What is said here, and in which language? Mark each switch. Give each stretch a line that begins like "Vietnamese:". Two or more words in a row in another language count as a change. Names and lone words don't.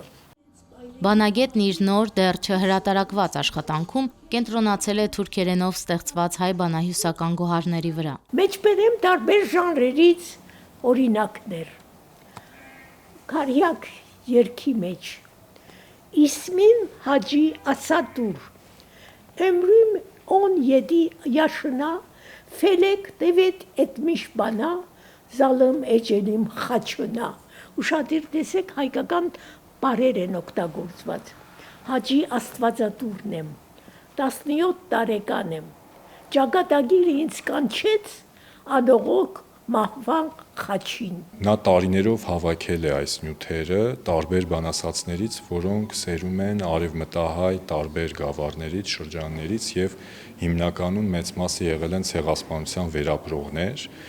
Armenian: Բանագետն իր նոր, դեռ չհրատարակված աշխատանքում կենտրոնացել է թուրքերենով ստեղծված հայ բանահյուսական գոհարների վրա։ Մեջբերեմ տարբեր ժանրերից օրինակներ։ Քարյակ երգի մեջ Իսմին Հաջի Ասադուր
Turkish: Ömrüm 17 yaşına felek devet etmiş bana zalım ecelim xaçına
Armenian: Ուշադիր տեսեք հայկական բարեր են օգտագործված։ Հաջի Աստվածատուրն եմ, 17 տարեկան եմ, ճակատագիրը ինձ կանչեց ադողոք մահվան խաչին։ Նա տարիներով հավաքել է այս նյութերը տարբեր բանասացներից, որոնք սերում են արևմտահայ տարբեր գավառներից, շրջաններից և հիմնականում մեծ մասը եղել են ցեղասպանության վերապրողներ։